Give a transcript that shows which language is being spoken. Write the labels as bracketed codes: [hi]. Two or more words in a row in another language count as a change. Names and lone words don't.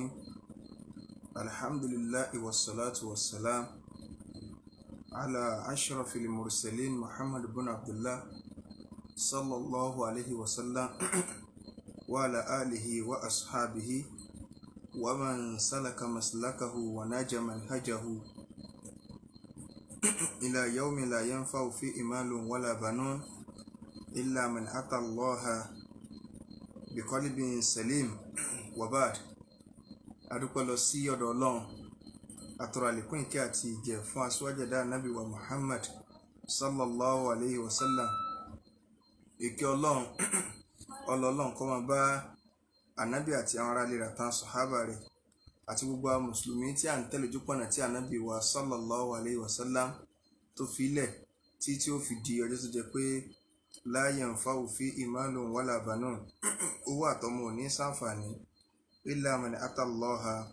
[ar] الحمد لله والصلاة والسلام على أشرف المرسلين محمد بن عبد الله صلى الله عليه وسلم وعلى آله وأصحابه ومن سلك مسلكه ونجى منهجه إلى يوم لا ينفع فيه مال ولا بنون إلا من أتى الله بقلب سليم. [yo] وبعد adúpẹ́ lọ sí ọ̀dọ̀ Ọlọ́run atọrọ àlékún ìkẹ́ àti ìgẹ̀ fún aṣíwájú ẹ̀dá Ànábì wa Muhammad [ar] صلى الله عليه وسلم. [yo] Ìkẹ́ Ọlọ́run Ọlọ́run kó máa bá Ànábì àti àwọn ará ilé rẹ̀ àtàwọn sàhábà rẹ̀ àti gbogbo àwọn mùsùlùmí tí à ń tẹ̀lé ojúpọ̀nà tí Ànábì wa [ar] صلى الله عليه وسلم [yo] tó fi ilẹ̀ tí ó fi di ọjọ́ tó jẹ́ pé [ar] لا ينفع فيه مال ولا بنون, [yo] owó àtọmọ ò ní ṣàǹfààní [ar] إلا من أتى الله